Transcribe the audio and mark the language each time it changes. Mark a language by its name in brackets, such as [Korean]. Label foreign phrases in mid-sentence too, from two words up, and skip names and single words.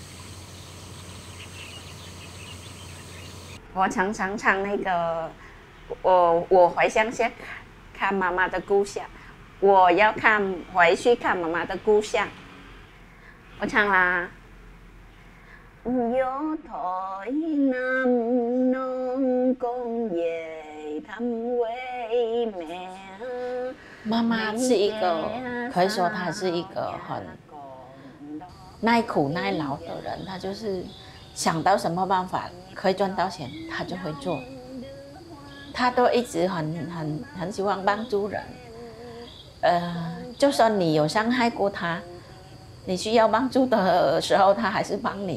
[Chinese] 我常常唱那个，我回乡下看妈妈的故乡，我要回去看妈妈的故乡。我唱啦。 [Vietnamese] Gió thổi Nam Non con về thăm quê mẹ。 [Chinese] 妈妈是一个可以说他是一个很耐苦耐劳的人，他就是想到什么办法可以赚到钱，他就会做。他都一直很喜欢帮助人。就算你有伤害过他，你需要帮助的时候，他还是帮你。